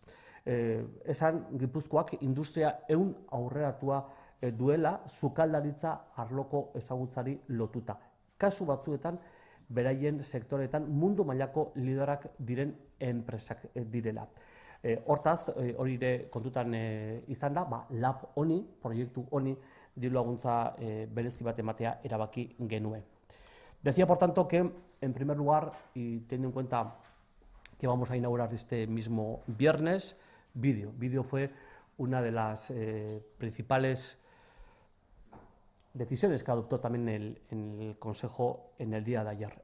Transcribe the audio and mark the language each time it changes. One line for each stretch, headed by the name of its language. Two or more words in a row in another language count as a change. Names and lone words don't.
Basque: Esan Gipuzkoak industria ehun aurreratua duela sukaldaritza arloko ezagutzari lotuta. Kasu batzuetan beraien sektoretan mundu mailako liderak diren enpresak direla. Hortaz, hori ere kontutan izan da, lab honi, proiektu honi, diru laguntza berezi bat ematea erabaki genuen.
Spanish: Decía, por tanto, que, en primer lugar, y teniendo en cuenta que vamos a inaugurar este mismo viernes, Vídeo. Vídeo fue una de las principales decisiones que adoptó también el Consejo en el día de ayer.